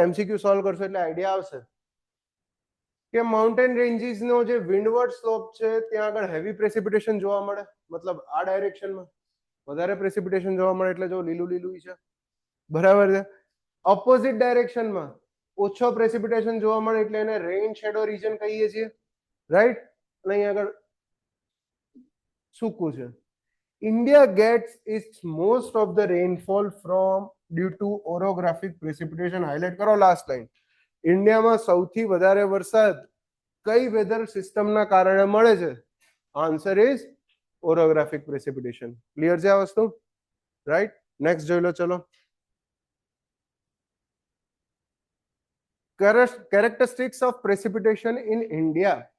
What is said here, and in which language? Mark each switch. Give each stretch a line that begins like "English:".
Gujarati: MCQ solve કરશો એટલે idea આવશે કે માઉન્ટેન રેન્જીસનો જે વિન્ડવર્ડ સ્લોપ છે ત્યાં આગળ હેવી પ્રેસિપિટેશન જોવા મળે, મતલબ આ ડાયરેક્શનમાં વધારે પ્રેસિપિટેશન જોવા મળે, એટલે જો લીલું લીલું છે, બરાબર છે? ઓપોઝિટ ડાયરેક્શનમાં ઓછો પ્રેસિપિટેશન જોવા મળે એટલે એને રેન શેડો રીજન કહીએ છીએ, રાઈટ? અને અહીં આગળ સૂકું છે.
English: India gets its most of the rainfall from due to orographic precipitation.
Gujarati: Highlight કરો લાસ્ટ લાઈન. ઇન્ડિયામાં સૌથી વધારે વરસાદ કઈ વેધર સિસ્ટમના કારણે મળે છે? Answer is orographic precipitation. Clear છે આ વસ્તુ? રાઈટ? નેક્સ્ટ જોઈ લો. ચલો,
English: characteristics of precipitation in India.